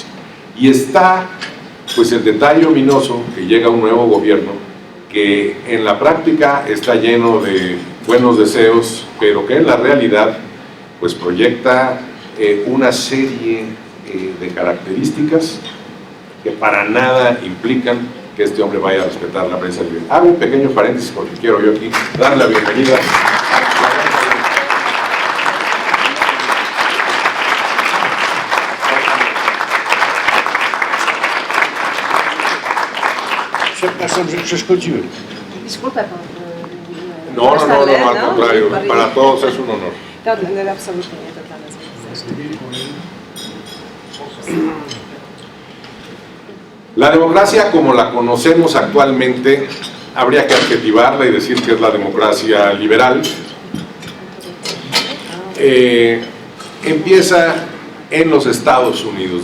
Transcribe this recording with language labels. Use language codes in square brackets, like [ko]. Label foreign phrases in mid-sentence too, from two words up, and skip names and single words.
[es] Y está pues el detalle ominoso que llega un nuevo gobierno que en la práctica está lleno de buenos deseos, pero que en la realidad pues proyecta una serie de características que para nada implican que este hombre vaya a respetar la prensa libre. Hago un pequeño paréntesis porque quiero yo aquí darle la bienvenida. [pl] Przepraszam, że przeszkodziłem. [es] Disculpa por... No, al contrario, para todos es un honor. [pl] Absolutnie, to dla nas. [es] La democracia como la conocemos actualmente, habría que adjetivarla y decir que es la democracia liberal. Empieza en los Estados Unidos.